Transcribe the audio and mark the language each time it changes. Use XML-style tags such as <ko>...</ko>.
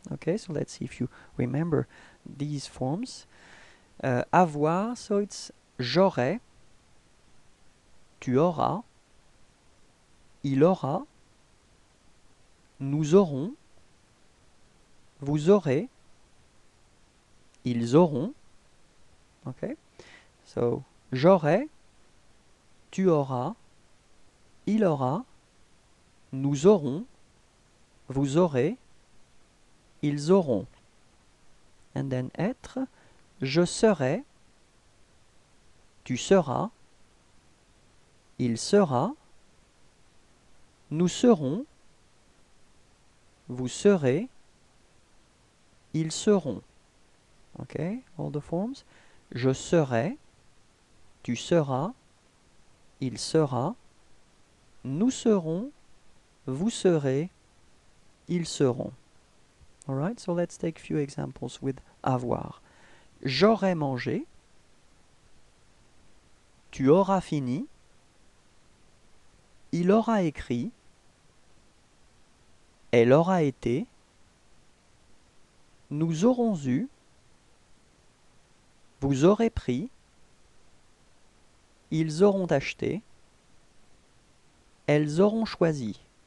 <en>Okay, so let's see if you remember these forms.</en> <fr>Avoir,</fr> <en>so it's</en> <fr>j'aurai, tu auras, il aura, nous aurons, vous aurez, ils auront.</fr> <en>Okay, so</en> <fr>j'aurai, tu auras, il aura, nous aurons, vous aurez, ils auront.</fr> <en>And then</en> <fr>être, je serai, tu seras, il sera, nous serons, vous serez, ils seront.</fr> <en>Okay, all the forms.</en> <fr>Je serai, tu seras, il sera, nous serons, vous serez, ils seront.</fr> <en>Alright, so let's take a few examples with avoir.</en> <fr>J'aurai mangé, tu auras fini, il aura écrit, elle aura été, nous aurons eu, vous aurez pris, ils auront acheté, elles auront choisi.</fr>